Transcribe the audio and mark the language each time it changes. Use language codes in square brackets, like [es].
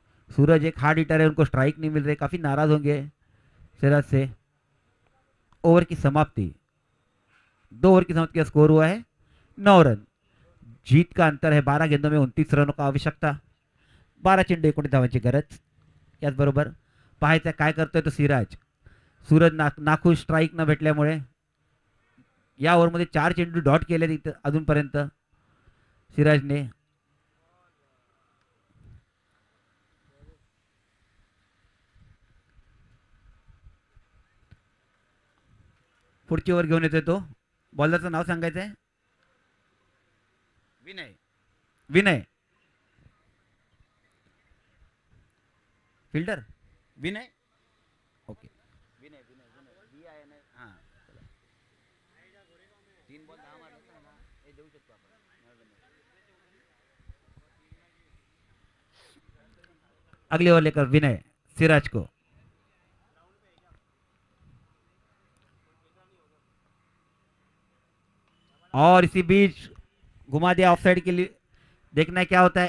[hi] सूरज एक hard hitter है, उनको स्ट्राइक नहीं मिल रही, काफी नाराज होंगे सिराज से। ओवर की समाप्ति, 2 ओवर की समाप्ति का स्कोर हुआ है 9 रन। जीत का अंतर है 12 गेंदों में 29 रनों का आवश्यकता। [mr] 12 चेंडू 19 धावांची गरज। याचबरोबर पाहायचं काय करतोय तो सिराज। सूरज नाखुश स्ट्राइक न भेटल्यामुळे या ओव्हरमध्ये 4 चेंडू डॉट केले तिथे अजूनपर्यंत सिराजने। पुढची ओव्हर घेऊन येतोय तो, बॉलरचं नाव सांगायचं आहे, विनय। विनय फिल्डर, विनय, ओके, विनय विनय विनय बी आहे ना, हां 3 बॉल 10 मारले ना, हे देऊ शकतो आपण। [hi] अगली ओवर लेकर विनय सिराज को। और इसी बीच घुमा दिया ऑफ साइड के लिए, देखना है क्या होता है।